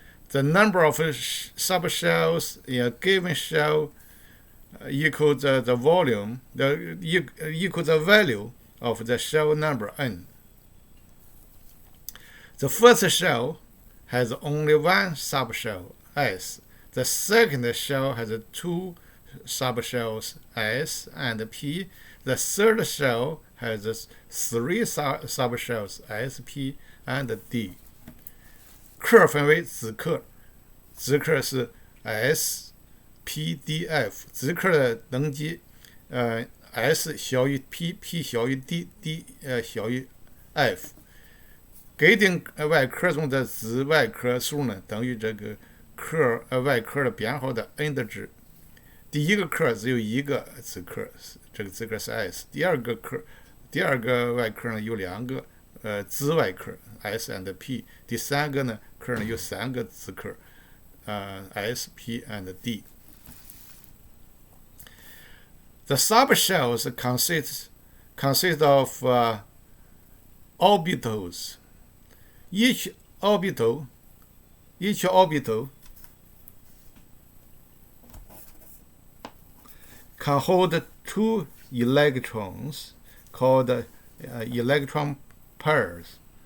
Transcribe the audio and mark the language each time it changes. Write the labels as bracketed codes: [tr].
[en] The number of subshells in a given shell equals the volume, equals the value of the shell number n. The first shell has only one subshell, S. The second shell has two subshells, S and P. The third shell has three subshells, S, P and D. [zh] 克分为子克，子克是 S P D F， 子克的等级S 小于 P 小于 D 小于 F。给定外壳中的子外壳数呢，等于这个外壳的编号的 n 的值。第一个壳只有一个子壳，这个子壳是 S。第二个外壳呢有两个子外壳 S and P。第三个呢壳呢有三个子壳S, P and D。 [en] The subshells consist of orbitals. Each orbital can hold two electrons called electron pairs.